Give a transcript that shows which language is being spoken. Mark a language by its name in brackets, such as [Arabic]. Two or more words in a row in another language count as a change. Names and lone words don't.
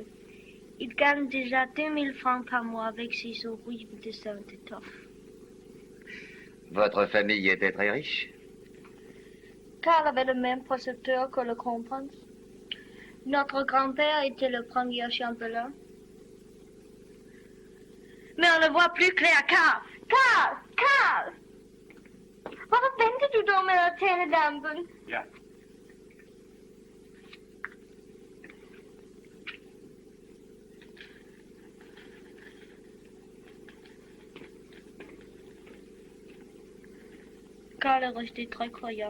[French] Il gagne déjà 2000 francs par mois avec ses horribles dessins d'étoffe. Votre famille était très riche? Carl avait le même précepteur que le comprince. Notre grand-père était le premier chambellan. Mais on ne voit plus clair. Carl! Carl! Carl! [Swedish] Varför vänder du då med tändlampan? Ja. [French] Carl est resté très croyant.